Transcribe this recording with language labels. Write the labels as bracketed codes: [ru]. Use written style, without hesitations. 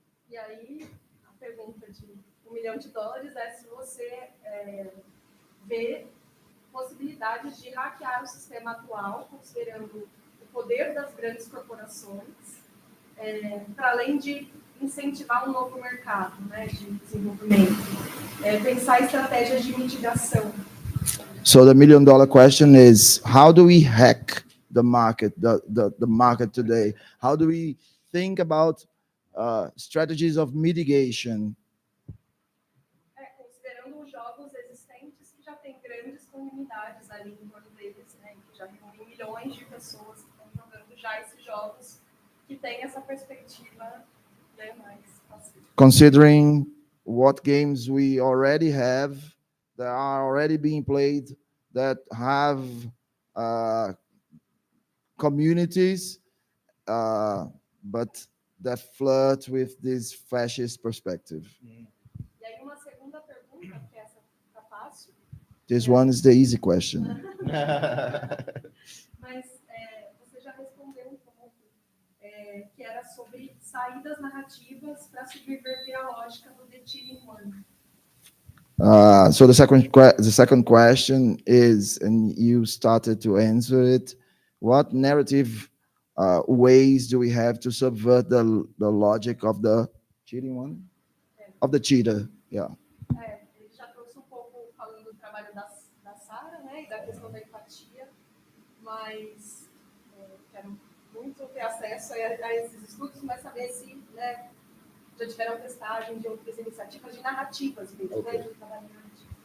[pt] E aí, a pergunta de $1 milhão é se você vê possibilidades de hackear o sistema atual, considerando o poder das grandes corporações, para além de incentivar um novo mercado, né, de desenvolvimento, pensar estratégias de mitigação. [en] So the million-dollar question is, how do we hack the market, the market today? How do we think about strategies of mitigation? [pt] Considerando os jogos existentes que já tem grandes comunidades ali em torno deles, né, que já reúnem milhões de pessoas que estão jogando já esses jogos, que tem essa perspectiva, né, mais pacífica. [en] Considering what games we already have that are already being played, that have communities, but that flirt with this fascist perspective. [pt] E aí uma segunda pergunta, que essa tá fácil. [en] This one is the easy question. [pt] Mas você já respondeu um pouco, que era sobre saídas narrativas para subverter a lógica do [en] The Cheating One. So the second question is, and you started to answer it, what narrative ways do we have to subvert the logic of the cheating one? Of the cheater, yeah. [pt] Ele já trouxe um pouco falando do trabalho da Sarah, né, e da questão da empatia, mas quero muito ter acesso a esses estudos, mas saber se, né, já tiveram testagem de outras iniciativas de narrativas mesmo, né, de trabalho narrativo.